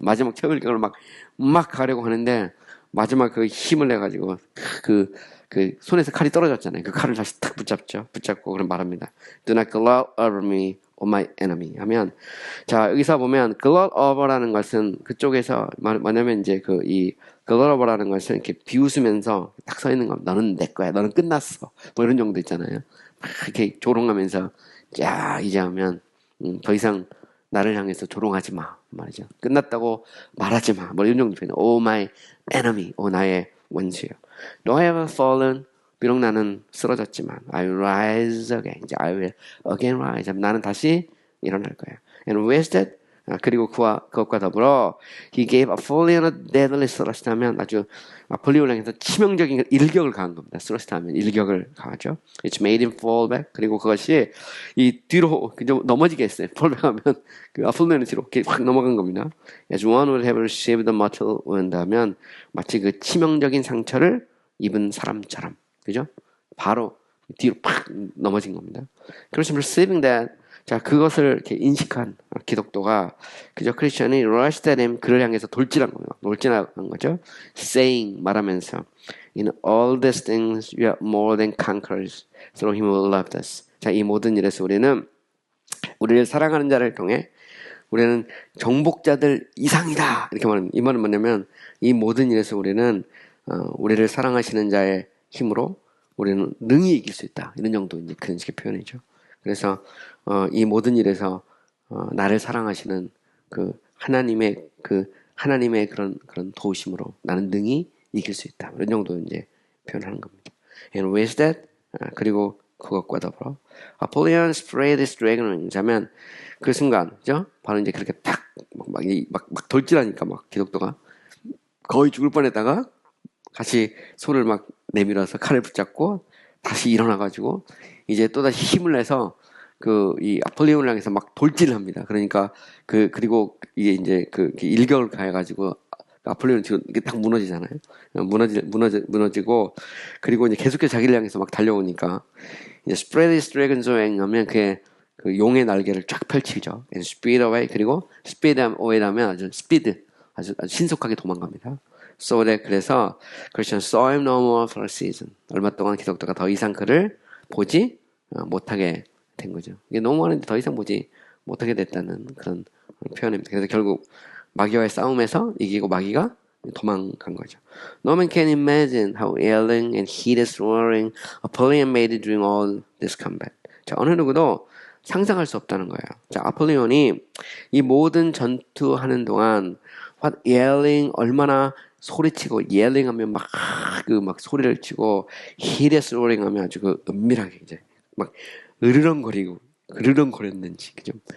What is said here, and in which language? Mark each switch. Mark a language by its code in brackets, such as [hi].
[ko] 마지막 최후의 일격을 막 가려고 하는데 마지막 힘을 내 가지고 손에서 칼이 떨어졌잖아요. 그 칼을 다시 탁 붙잡고 그런 말합니다. [en] Do not gloat over me, O my enemy. [ko] 하면 자, 여기서 보면 gloat over라는 것은 그쪽에서 뭐냐면 이제 이 gloat over라는 것은 이렇게 비웃으면서 딱 서 있는 겁니다. 너는 내 거야. 너는 끝났어. 뭐 이런 정도 있잖아요. 막 이렇게 조롱하면서 자, 이제 하면 더 이상 나를 향해서 조롱하지 마 말이죠. 끝났다고 말하지 마. 뭐 이런 정도 표현. [en] Oh my enemy. [ko] 나의 원수요. [en] Though I have fallen. [ko] 비록 나는 쓰러졌지만 [en] I will rise again. 이제 I will again rise. [ko] 나는 다시 일어날 거야. [en] And with that, [ko] 그리고 그것과 더불어 [en] He gave Apollyon a deadly thrust [ko] 하면 아주 아폴리온을 향해서 치명적인 일격을 가한 겁니다. thrust 하면 일격을 가하죠. [en] It's made him fall back. [ko] 그리고 그것이 이 뒤로 넘어지게 했어요. fall back 하면 아폴리온의 뒤로 이렇게 확 넘어간 겁니다. [en] As one would have received the mortal wound [ko] 하면 마치 치명적인 상처를 입은 사람처럼. 그죠? 바로 뒤로 팍 넘어진 겁니다. 그래서 receiving that 자, 그것을 이렇게 인식한 기독교가 그저 크리스천이 [en] rushed at him [ko] 그를 향해서 돌진한 거죠. [en] saying 말하면서 in all these things we are more than conquerors through him who loved us. [ko] 자, 이 모든 일에서 우리를 사랑하는 자를 통해 우리는 정복자들 이상이다. 이렇게 말하는 이 말은 뭐냐면 이 모든 일에서 우리는 우리를 사랑하시는 자의 힘으로 우리는 능히 이길 수 있다. 이런 정도 이제 그런 식의 표현이죠. 그래서 이 모든 일에서 나를 사랑하시는 하나님의 그런 도우심으로 나는 능히 이길 수 있다. 이런 정도 이제 표현하는 겁니다. [en] And with that [ko] 그리고 그것과 더불어 [en] Apollyon sprayed his dragon wings [ko] 하면 그 순간, 그죠? 바로 이제 그렇게 막 돌진하니까 기독교가 거의 죽을 뻔했다가 다시 손을 내밀어서 칼을 붙잡고 다시 일어나가지고 이제 또다시 힘을 내서 이 아폴리온을 향해서 돌진을 합니다. 그러니까 그리고 이게 이제 일격을 가해가지고 아폴리온 뒤로 이게 딱 무너지잖아요. 무너지고 그리고 이제 계속해서 자기를 향해서 달려오니까 이제 [en] spread his dragon's wing [ko] 하면 그게 용의 날개를 쫙 펼치죠. [en] And speed away [ko] 그리고 speed away 하면 아주 신속하게 도망갑니다. [en] So that 그래서 Christian saw him no more for a season. [ko] 얼마 동안 기독교가 더 이상 그를 보지 못하게 된 거죠. 이게 너무 많은데 더 이상 보지 못하게 됐다는 그런 표현입니다. 그래서 결국 마귀와의 싸움에서 이기고 마귀가 도망간 거죠. [en] No man can imagine how yelling and hideous roaring Apollyon made during all this combat. [ko] 자, 어느 누구도 상상할 수 없다는 거예요. 자, 아폴리온이 이 모든 전투하는 동안 [en] what yelling [ko] 얼마나 소리치고 yelling 하면 막 소리를 치고 hideous roaring 하면 아주 그 은밀하게 이제 막 으르렁거렸는지 그죠?